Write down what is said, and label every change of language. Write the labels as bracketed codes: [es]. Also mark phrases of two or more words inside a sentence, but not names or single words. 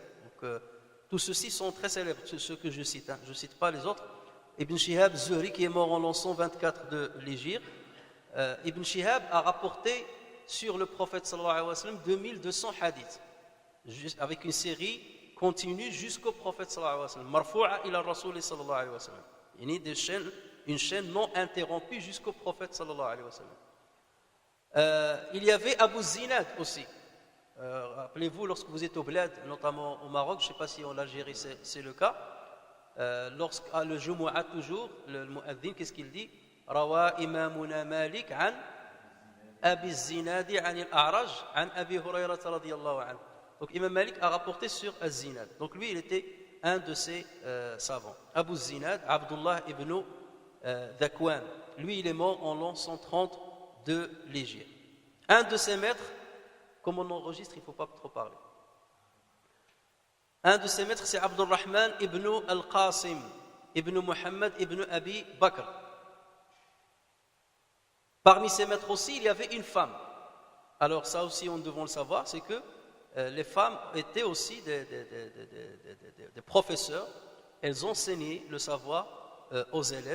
[fr] Donc, tous ceux-ci sont très célèbres, ceux que je cite, je ne cite pas les autres. Ibn Shihab az-Zuhri, qui est mort en l'an 124 de l'Hégire. Ibn Shihab a rapporté sur le prophète [ar] صلى الله عليه وسلم [fr] 2200 hadiths, avec une série continue jusqu'au prophète [ar] صلى الله عليه وسلم, مرفوعة إلى رسول صلى الله عليه وسلم. [fr] Il y a une chaîne non interrompue jusqu'au prophète [ar] صلى الله عليه وسلم. [fr] Il y avait Abu Zinad aussi. Rappelez-vous, lorsque vous êtes au Bled, notamment au Maroc, je ne sais pas si en Algérie c'est le cas, lorsqu'à le Jumu'ah toujours, le mu'adhin, qu'est-ce qu'il dit? [ar] روى إمامنا مالك عن أبي الزناد عن الأعرج عن أبي هريرة رضي الله عنه. [fr] Donc Imam Malik a rapporté sur Az-Zinad. Donc lui, il était un de ces savants. Abu Zinad, Abdullah ibn Dhakwan. Lui, il est mort en l'an 130 de l'Hégire. Un de ses maîtres, comme on enregistre, il ne faut pas trop parler. Un de ses maîtres, c'est Abdurrahman ibn al-Qasim, ibn Muhammad ibn Abi Bakr. Parmi ses maîtres aussi, il y avait une femme. Alors ça aussi, on devrait le savoir, c'est que les femmes étaient aussi des professeurs. Elles enseignaient le savoir aux élèves.